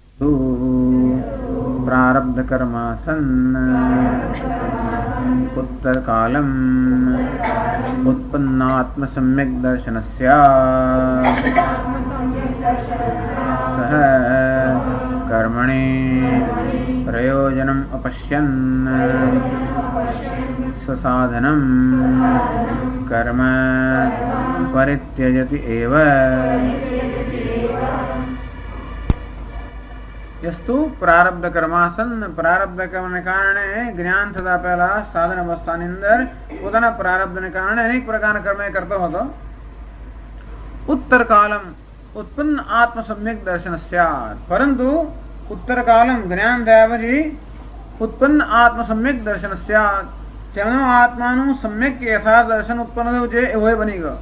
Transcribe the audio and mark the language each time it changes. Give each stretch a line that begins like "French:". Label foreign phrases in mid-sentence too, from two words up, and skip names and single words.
Sanskrit: प्रारब्ध कर्मा सन् उत्तर कालम उत्पन्नात्म सम्यक दर्शनस्य सह कर्मणि प्रयोजनम अपश्यन् ससाधनं कर्म परित्यजति एव। यस्तु प्रारब्ध कर्मासन
Gujarati: પ્રારબ્ધ કર્મને કારણે જ્ઞાન થતા પહેલા સાધન અવસ્થાની અંદર પોતાના પ્રારબ્ધને કારણે અનેક પ્રકારના કર્મ કરતો હતો.
Sanskrit: उत्तर कालम उत्पन्न आत्म सम्यक दर्शन स्यात,
Gujarati: પરંતુ
Sanskrit: उत्तर कालम उत्पन्न आत्म सम्यक दर्शन स्यात,
Gujarati: તેમનો આત્માનું સમ્યક યથાર્થ દર્શન ઉત્પન્ન થયું છે એવો બની ગયો.